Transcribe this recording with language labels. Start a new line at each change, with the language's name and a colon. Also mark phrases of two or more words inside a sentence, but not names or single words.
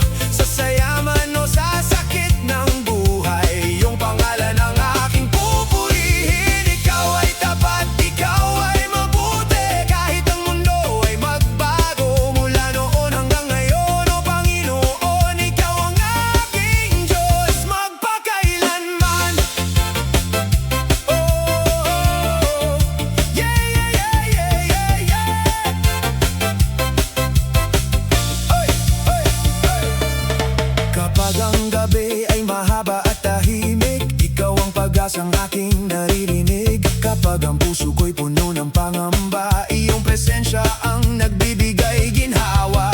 Filipino: Sa saya man o sa sakit ng buhay, iyong pangalan ang aking pupurihin. Ikaw ay tapat, ikaw ay mabuti. Kahit ang mundo ay magbago, mula noon hanggang ngayon, o Panginoon, ikaw ang aking Diyos magpakailanman.
English: Oh, yeah, yeah, yeah, yeah, yeah, yeah. Oy, oy, oy.
Filipino: Kapag ang gabi ay mahaba at tahimik, ikaw ang pag-asang aking naririnig. Kapag ang puso ko'y puno ng pangamba, iyong presensya ang nagbibigay ginhawa.